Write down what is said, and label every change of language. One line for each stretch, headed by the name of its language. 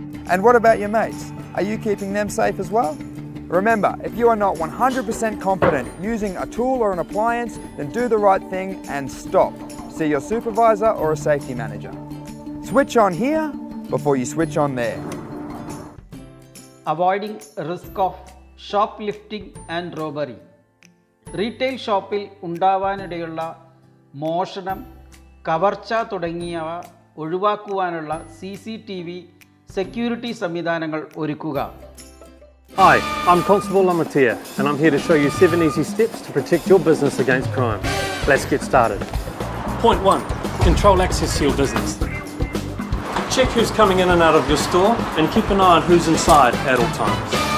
English: And what about your mates? Are you keeping them safe as well? Remember, if you are not 100% confident using a tool or an appliance, then do the right thing and stop. See your supervisor or a safety manager. Switch on here before you switch on there. Avoiding risk of shoplifting and robbery.
Malayalam: Retail ഷോപ്പിൽ ഉണ്ടാവാനിടയുള്ള മോഷണം, കവർച്ച തുടങ്ങിയവ ഒഴിവാക്കുവാനുള്ള CCTV security സംവിധാനങ്ങൾ ഒരുക്കുക.
English: Hi, I'm Constable Lamatia and I'm here to show you 7 easy steps to protect your business against crime. Let's get started. Point 1. Control access to your business. Check who's coming in and out of your store and keep an eye on who's inside at all times.